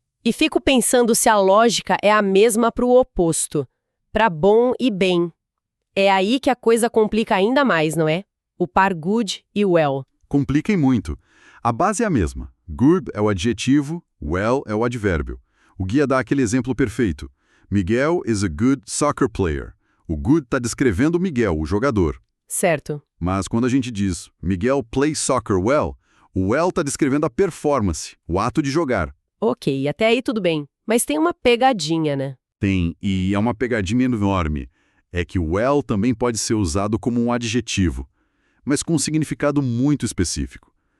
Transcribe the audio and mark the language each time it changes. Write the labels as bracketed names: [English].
[Portuguese] E fico pensando se a lógica é a mesma para o oposto. Para bom e bem. É aí que a coisa complica ainda mais, não é? O par good e well. Complica e muito. A base é a mesma. Good é o adjetivo, well é o advérbio. O guia dá aquele exemplo perfeito. [English] Miguel is a good soccer player. [Portuguese] O good está descrevendo Miguel, o jogador. Certo. Mas quando a gente diz [English] Miguel plays soccer well, [Portuguese] o well está descrevendo a performance, o ato de jogar. Ok, até aí tudo bem. Mas tem uma pegadinha, né? Tem, e é uma pegadinha enorme. É que o well também pode ser usado como um adjetivo, mas com um significado muito específico.